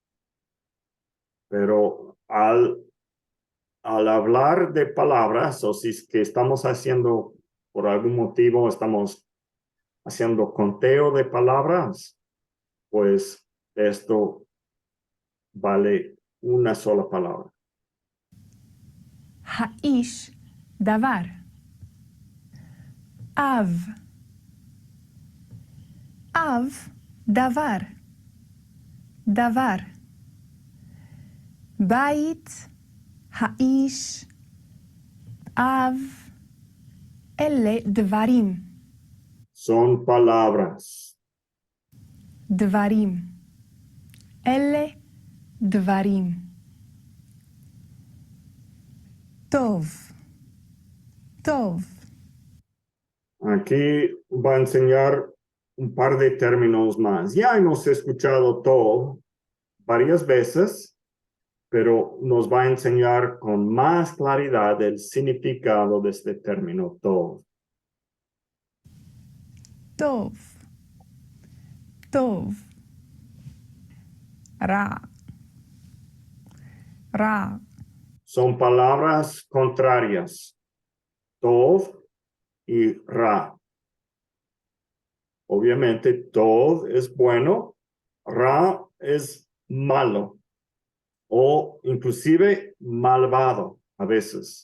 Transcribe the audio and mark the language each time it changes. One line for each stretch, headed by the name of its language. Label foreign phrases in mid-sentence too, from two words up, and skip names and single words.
Spanish: Pero al hablar de palabras, o si es que estamos haciendo, por algún motivo, estamos haciendo conteo de palabras, pues esto vale una sola palabra.
Hebrew: האיש דבר. אב. אב דבר. דבר. בית. האיש. אב. אלה דברים.
Spanish: Son palabras.
Hebrew: דברים. אלה דברים. טוב. טוב.
Spanish: Aquí va a enseñar un par de términos más. Ya hemos escuchado todo varias veces, pero nos va a enseñar con más claridad el significado de este término todo.
Hebrew: טוב. טוב. רע. רע.
Spanish: Son palabras contrarias. Tov y Ra. Obviamente, Tov es bueno, Ra es malo o inclusive malvado a veces.